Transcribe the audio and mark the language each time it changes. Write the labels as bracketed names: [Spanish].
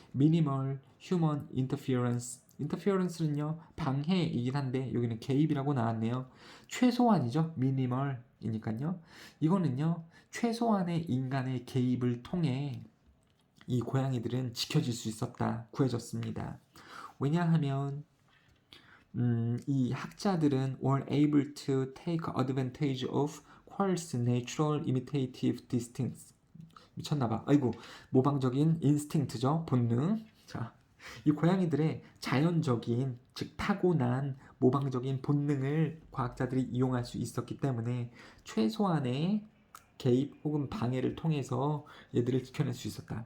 [Korean] minimal human interference는요, 방해이긴 한데 여기는 개입이라고 나왔네요. 최소한이죠, minimal이니까요. 이거는요, 최소한의 인간의 개입을 통해 이 고양이들은 지켜질 수 있었다, 구해졌습니다. 왜냐하면 이 학자들은 [English] were able to take advantage of Quarles' natural imitative instincts. [Korean] 미쳤나봐. 아이고, 모방적인 인스팅트죠, 본능. 자, 이 고양이들의 자연적인, 즉 타고난 모방적인 본능을 과학자들이 이용할 수 있었기 때문에 최소한의 개입 혹은 방해를 통해서 얘들을 지켜낼 수 있었다.